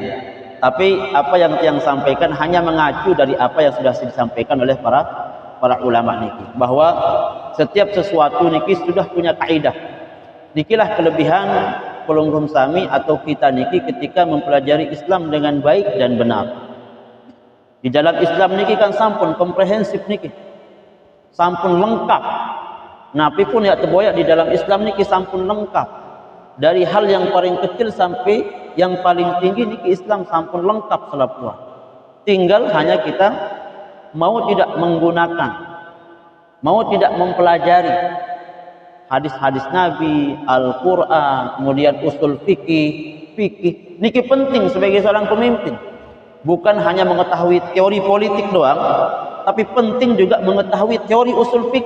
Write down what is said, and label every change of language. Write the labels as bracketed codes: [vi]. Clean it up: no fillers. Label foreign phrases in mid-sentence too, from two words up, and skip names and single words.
[id] Tapi apa yang tiang sampaikan hanya mengacu dari apa yang sudah disampaikan oleh para ulama niki. Bahwa setiap sesuatu niki sudah punya kaidah. Nikilah kelebihan Pelunggung Sami atau kita niki ketika mempelajari Islam dengan baik dan benar. Di dalam Islam niki kan sampun komprehensif niki, sampun lengkap. [sas] Napi pun [id] ya terboyak di dalam Islam niki sampun lengkap. Dari hal yang paling kecil sampai yang paling tinggi niki Islam sampun lengkap selapuan. Tinggal hanya kita mau tidak menggunakan, mau tidak mempelajari hadis-hadis Nabi, Al-Quran, kemudian usul fikih. Niki penting sebagai seorang pemimpin. Bukan hanya mengetahui teori politik doang, tapi penting juga mengetahui teori usul fikih.